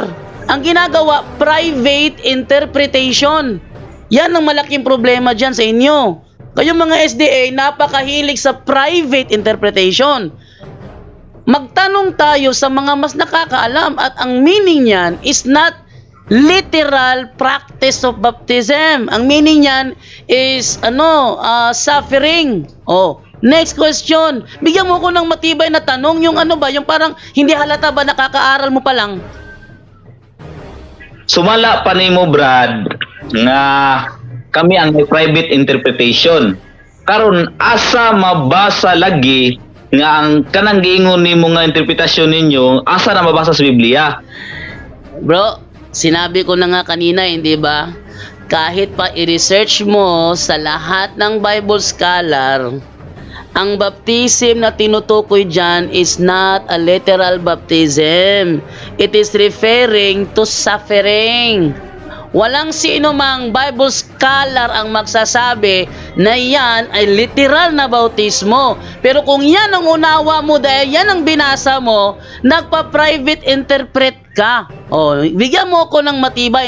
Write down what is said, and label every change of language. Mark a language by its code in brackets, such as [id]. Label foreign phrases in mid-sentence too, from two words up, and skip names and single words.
[tl] Ang ginagawa, [en] private interpretation. [tl] Yan ang malaking problema dyan sa inyo. Kayong mga SDA, napakahilig sa [en] private interpretation. [tl] Magtanong tayo sa mga mas nakakaalam at ang meaning niyan [en] is not literal practice of baptism. [tl] Ang meaning niyan [en] is suffering. Oh, next question. [tl] Bigyan mo ko ng matibay na tanong, yung yung parang hindi halata ba nakakaaral mo pa lang? [ceb] Sumala pa nimo Brad nga kami ang may private interpretation. Karon asa mabasa lagi nga ang kanang giingon nimo nga interpretasyon ninyo asa na mabasa sa Biblia? [tl] Bro, sinabi ko na nga kanina, hindi ba? Kahit pa i-research mo sa lahat ng [en] Bible scholar, [tl] ang baptism na tinutukoy dyan [en] is not a literal baptism. It is referring to suffering. [tl] Walang sino mang [en] Bible scholar [tl] ang magsasabi na yan ay literal na bautismo. Pero kung yan ang unawa mo dahil yan ang binasa mo, nagpa-private interpret ka. O, bigyan mo ko ng matibay.